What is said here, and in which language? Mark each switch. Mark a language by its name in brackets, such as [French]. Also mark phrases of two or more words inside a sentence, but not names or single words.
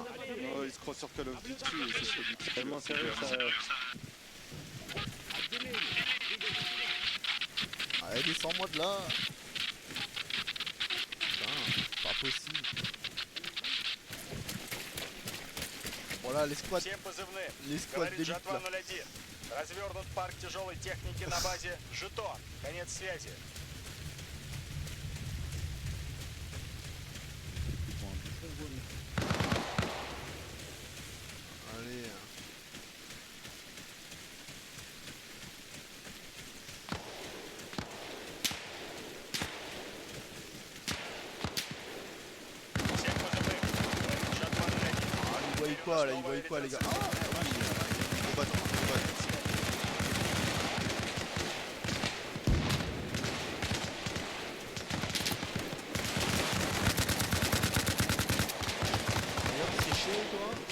[French] Oh, il se croit sur Call of Duty et c'est pas du tout. Tellement sérieux ça. Allez, descends-moi de là. Putain, pas possible. Voilà, les squads. [Russian] Всем позывным. [French] Les squads [Russian] Говорит [French] d'élite [Russian] Жатва [French] là. [Russian] 01. Развернут парк тяжелой техники на базе Жетон. Конец связи. [French] Allez. [Russian] Всем позывным. Говорит Жатва 01. [French] Ah, ils voient quoi là? Ils voient quoi les gars? Ah, oui. Gros bâton, gros bâton. D'ailleurs, c'est chaud toi.